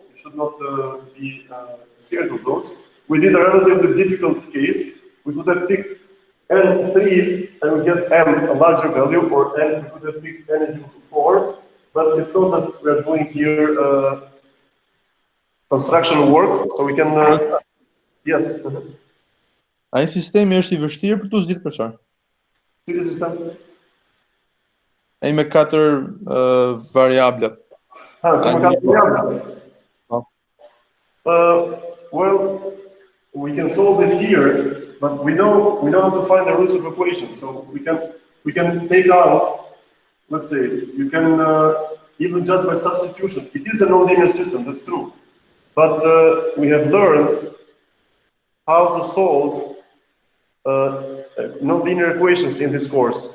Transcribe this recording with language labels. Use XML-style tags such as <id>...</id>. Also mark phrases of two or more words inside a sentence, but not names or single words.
<en>You should not be scared of those. We did a relatively difficult case. We could have picked N3 and we get M, a larger value, or N, we could have picked N is equal to 4. But it's not that we are doing here construction work, so we can... yes.</en> <sq>Ai sistemi është I vështirë për tu zgjidhur për çfarë? Cili sistem? Ai me 4 variablat. Me 4 variablat.</sq> <en>Well, we can solve it here, but we know how to find the roots of equations. So we can take out, let's say, you can even just by substitution. It is a nonlinear system, that's true. But we have learned how to solve nonlinear equations in this course.</en>